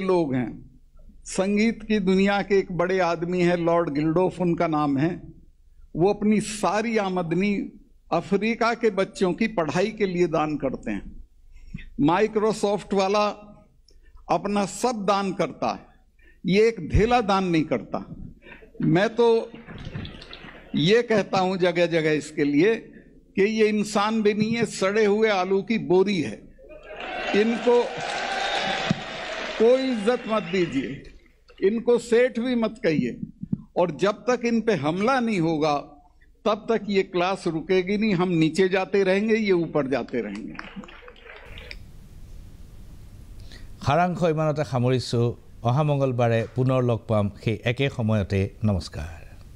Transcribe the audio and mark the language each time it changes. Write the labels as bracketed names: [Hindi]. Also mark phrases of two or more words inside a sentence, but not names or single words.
[Hindi] लोग हैं संगीत की दुनिया के एक बड़े आदमी है लॉर्ड गिल्डोफ उनका नाम है वो अपनी सारी आमदनी अफ्रीका के बच्चों की पढ़ाई के लिए दान करते हैं माइक्रोसॉफ्ट वाला अपना सब दान करता है ये एक धेला दान नहीं करता मैं तो ये कहता हूं जगह जगह इसके लिए कि ये इंसान भी नहीं है सड़े हुए आलू की बोरी है इनको कोई इज्जत मत दीजिए इनको सेठ भी मत कहिए और जब तक इन पे हमला नहीं होगा तब तक ये क्लास रुकेगी नहीं हम नीचे जाते रहेंगे ये ऊपर जाते रहेंगे [Assamese] সাৰাংশ ইমানতে সামৰিছোঁ অহা মঙ্গলবাৰে পুনৰ লগ পাম সেই একে সময়তে নমস্কাৰ